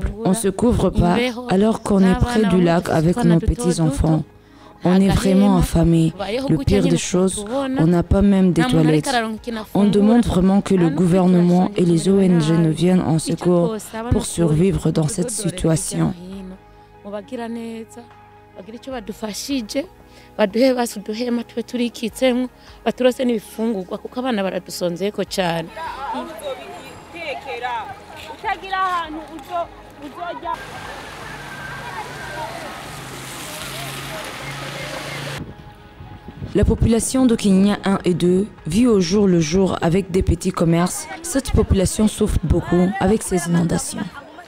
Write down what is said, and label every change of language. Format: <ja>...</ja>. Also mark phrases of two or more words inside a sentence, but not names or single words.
<fr>On ne se couvre pas alors qu'on est près du lac avec nos petits-enfants. On est vraiment affamés. Le pire des choses, on n'a pas même des toilettes. On demande vraiment que le gouvernement et les ONG nous viennent en secours pour survivre dans cette situation.</fr> <rn>baduhe basuduhema tube turikitsemo baturose n'ibifungurwa kuko abana baradusonzeko cyane utagira ahantu uzojya.</rn> <fr>La population de Kenya 1 et 2 vit au jour le jour avec des petits commerces. Cette population souffre beaucoup avec ces inondations.</fr>